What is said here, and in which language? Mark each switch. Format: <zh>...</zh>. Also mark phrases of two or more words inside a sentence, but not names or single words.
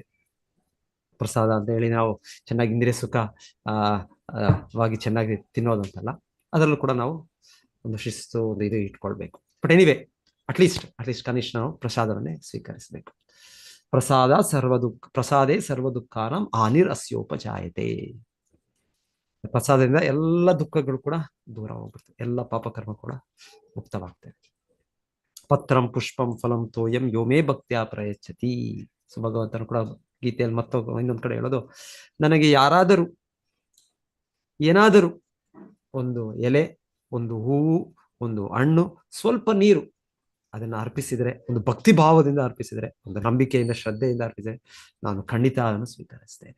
<kn>ಪ್ರಸಾದ ಅಂತ ಹೇಳಿ ನಾವು ಚೆನ್ನಾಗಿ ಇಂದ್ರಿಯ ಸುಖ ವಾಗಿ ಚೆನ್ನಾಗಿ ತಿನ್ನೋದಂತಲ್ಲ, ಅದರಲ್ಲೂ ಕೂಡ ನಾವು ಒಂದು ಶಿಸ್ತು, ಒಂದು ಇದು ಇಟ್ಕೊಳ್ಬೇಕು.</kn> <en>but anyway, at least</en> <kn>ಕನಿಷ್ಠ ನಾವು ಪ್ರಸಾದವನ್ನೇ ಸ್ವೀಕರಿಸಬೇಕು.</kn> <sa>ಪ್ರಸಾದೇ ಸರ್ವ ದುಃಖಾನಂ ಹಾನಿರ್ ಅಸ್ಯೋಪಜಾಯತೆ.</sa> <kn>ಪ್ರಸಾದದಿಂದ ಎಲ್ಲ ದುಃಖಗಳು ಕೂಡ ದೂರ ಹೋಗ್ಬಿಡ್ತವೆ, ಎಲ್ಲ ಪಾಪಕರ್ಮ ಕೂಡ ಮುಕ್ತವಾಗ್ತವೆ.</kn> <sa>ಪತ್ರಂ ಪುಷ್ಪಂ ಫಲಂ ತೋಯಂ ಯೋಮೇ ಭಕ್ತ್ಯಾ ಪ್ರಯಚ್ಛತಿ.</sa> <kn>ಸೊ ಭಗವಂತನು ಕೂಡ ಗೀತೆಯಲ್ಲಿ ಇನ್ನೊಂದ್ ಕಡೆ ಹೇಳೋದು, ನನಗೆ ಯಾರಾದರೂ ಏನಾದರೂ ಒಂದು ಎಲೆ, ಒಂದು ಹೂವು, ಒಂದು ಹಣ್ಣು, ಸ್ವಲ್ಪ ನೀರು ಅದನ್ನ ಅರ್ಪಿಸಿದರೆ, ಒಂದು ಭಕ್ತಿ ಭಾವದಿಂದ ಅರ್ಪಿಸಿದರೆ, ಒಂದು ನಂಬಿಕೆಯಿಂದ ಶ್ರದ್ಧೆಯಿಂದ ಅರ್ಪಿಸಿದರೆ, ನಾನು ಖಂಡಿತ ಅದನ್ನು ಸ್ವೀಕರಿಸ್ತೇನೆ.</kn>